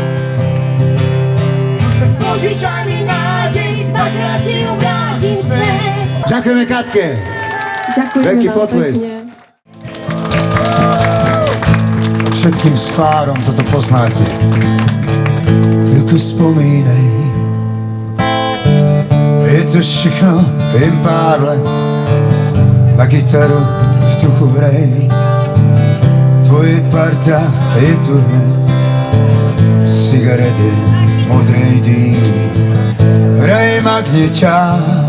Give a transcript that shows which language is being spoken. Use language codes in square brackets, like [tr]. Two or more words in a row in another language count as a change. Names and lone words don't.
[sk] Tak požičaj mi nádej, dvakrát ti ju vrátim späť. Ďakujeme Katke. Ďakujeme Veľký vám potles. pekne. Všetkým sklárom toto poznáte. [cs] Chvíľku spomínej. Je to všechno jen pár let. Na gitaru v duchu hrej. Tvoje parta je tu hned. Cigarety, modrej dým. Hraje magneťák.